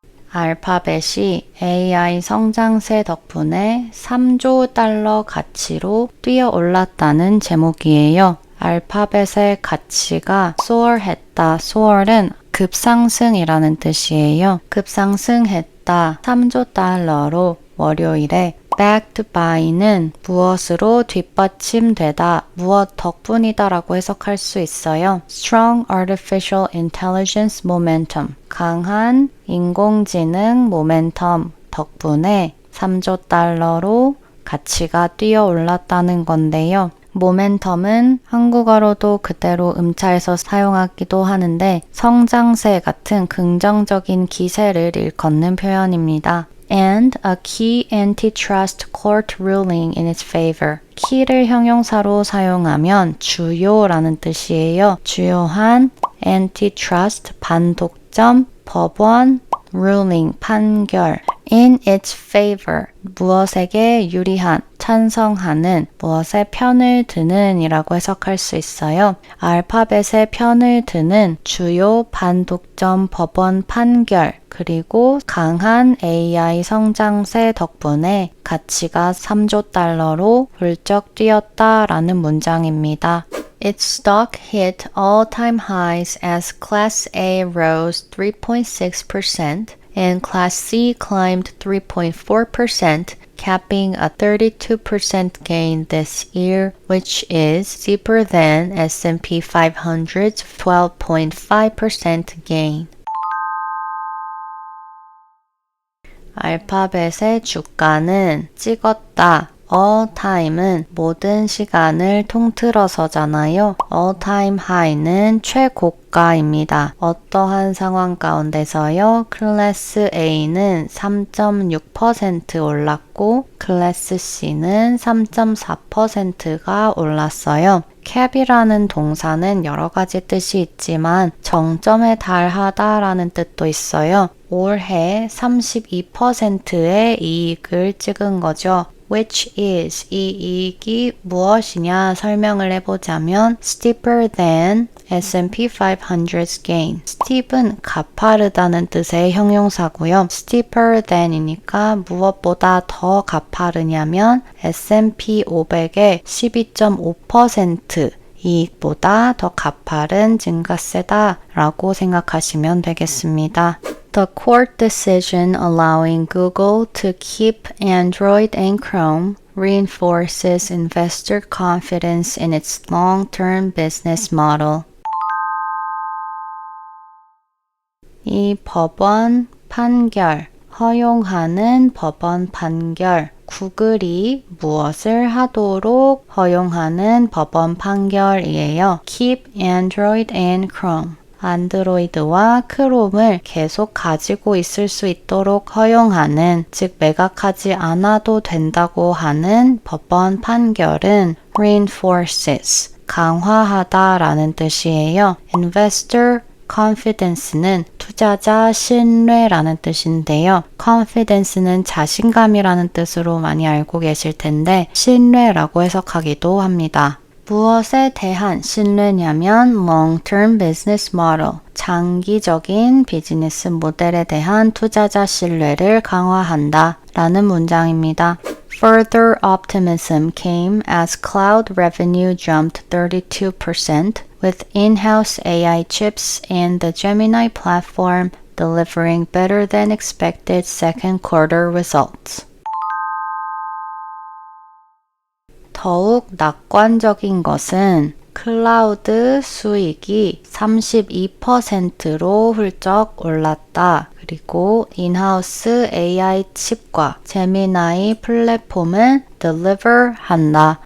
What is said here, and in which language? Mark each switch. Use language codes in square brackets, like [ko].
[ko] 알파벳이 AI 성장세 덕분에 3조 달러 가치로 뛰어올랐다는 제목이에요. 알파벳의 가치가 soar했다. soar은 급상승이라는 뜻이에요. 급상승했다. 3조 달러로 월요일에 [en] backed by [ko] 는 무엇으로 뒷받침되다, 무엇 덕분이다 라고 해석할 수 있어요. [en] Strong artificial intelligence momentum, [ko] 강한 인공지능 모멘텀 덕분에 3조 달러로 가치가 뛰어올랐다는 건데요. 모멘텀은 한국어로도 그대로 음차해서 사용하기도 하는데 성장세 같은 긍정적인 기세를 일컫는 표현입니다. [en] And a key antitrust court ruling in its favor. [ko] key를 형용사로 사용하면 주요라는 뜻이에요. 주요한 antitrust 반독점 법원 ruling 판결 [en] in its favor [ko] 무엇에게 유리한 찬성하는 무엇에 편을 드는 이라고 해석할 수 있어요. 알파벳의 편을 드는 주요 반독점 법원 판결 그리고 강한 AI 성장세 덕분에 가치가 3조 달러로 훌쩍 뛰었다라는 문장입니다. [en] Its stock hit all-time highs as Class A rose 3.6% and Class C climbed 3.4%, capping a 32% gain this year, which is steeper than S&P 500's 12.5% gain. [ko] 알파벳의 주가는 찍었다. all time은 모든 시간을 통틀어서잖아요. [en] all time high [ko] 는 최고가입니다. 어떠한 상황 가운데서요. 클래스 A는 3.6% 올랐고 클래스 C는 3.4%가 올랐어요. cap이라는 동사는 여러 가지 뜻이 있지만 정점에 달하다라는 뜻도 있어요. 올해 32%의 이익을 찍은 거죠. [en] Which is [ko] 이 이익이 무엇이냐 설명을 해보자면 [en] steeper than S&P 500's gain. [ko] steep은 가파르다는 뜻의 형용사고요. [en] steeper than [ko] 이니까 무엇보다 더 가파르냐면 S&P 500의 12.5% 이익보다 더 가파른 증가세다 라고 생각하시면 되겠습니다. [en] The court decision allowing Google to keep Android and Chrome reinforces investor confidence in its long-term business model. [ko] 이 법원 판결, 허용하는 법원 판결, 구글이 무엇을 하도록 허용하는 법원 판결이에요. [en] Keep Android and Chrome. [ko] 안드로이드와 크롬을 계속 가지고 있을 수 있도록 허용하는, 즉 매각하지 않아도 된다고 하는 법원 판결은 reinforces, 강화하다라는 뜻이에요. [en] Investor confidence [ko] 는 투자자 신뢰라는 뜻인데요. confidence는 자신감이라는 뜻으로 많이 알고 계실 텐데 신뢰라고 해석하기도 합니다. 무엇에 대한 신뢰냐면 [en] long-term business model, [ko] 장기적인 비즈니스 모델에 대한 투자자 신뢰를 강화한다 라는 문장입니다. [en] Further optimism came as cloud revenue jumped 32% with in-house AI chips and the Gemini platform delivering better than expected second quarter results. [ko] 더욱 낙관적인 것은 클라우드 수익이 32%로 훌쩍 올랐다. 그리고 인하우스 AI 칩과 제미나이 플랫폼은 deliver 한다.